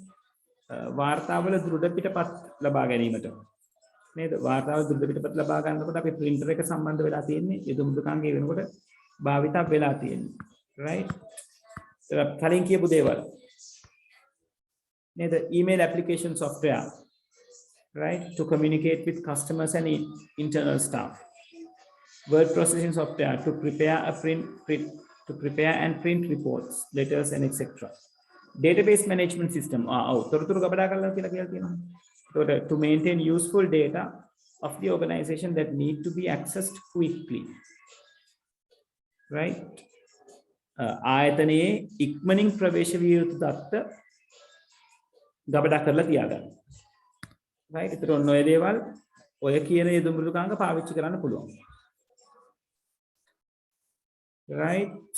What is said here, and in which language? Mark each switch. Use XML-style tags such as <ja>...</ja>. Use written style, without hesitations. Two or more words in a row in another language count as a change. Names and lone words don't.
<si>වාර්තාවල දෘඩ පිටපත් ලබා ගැනීමට. නේද? වාර්තාවල දෘඩ පිටපත් ලබා ගන්නකොට අපි printer එක සම්බන්ධ වෙලා තියෙන්නේ යෙදුම් මෘදුකාංගය වෙනකොට භාවිතා වෙලා තියෙන්නේ. right? කලින් කියපු දේවල්. නේද?</si> <en>email application software. right? To communicate with customers and internal staff. Word processing software to prepare and print reports, letters and etc. Database management system.</en> <si>තොරතුරු ගබඩා කරලා කියලා තියෙනවා.</si> <en>ඒකට to maintain useful data of the organization that need to be accessed quickly. right?</en> <si>ආයතනයේ ඉක්මනින් ප්‍රවේශ විය යුතු දත්ත ගබඩා කරලා තියාගන්න.</si> <en>right?</en> <si>ඒතර ඔන්න ඔය දේවල් ඔය කියන යෙදුම් මෘදුකාංග පාවිච්චි කරන්න පුළුවන්.</si> <en>right?</en>